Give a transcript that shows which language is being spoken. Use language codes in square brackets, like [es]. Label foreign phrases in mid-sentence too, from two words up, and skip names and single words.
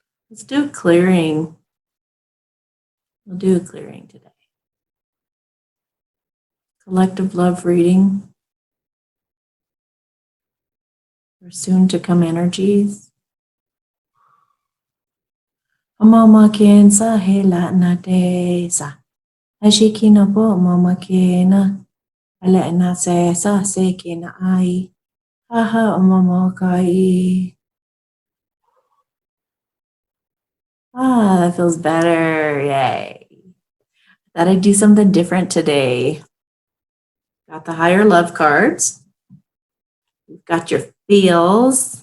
[en] Let's do a clearing. We'll do a clearing today. Collective love reading for soon to come energies. Mama ken sa hela na de sa. Ashikina bo mama kena. Ale na se sa se kena ai. Haha mama kai. That feels better. Yay. Thought I'd do something different today. Got the higher love cards. We've got your feels.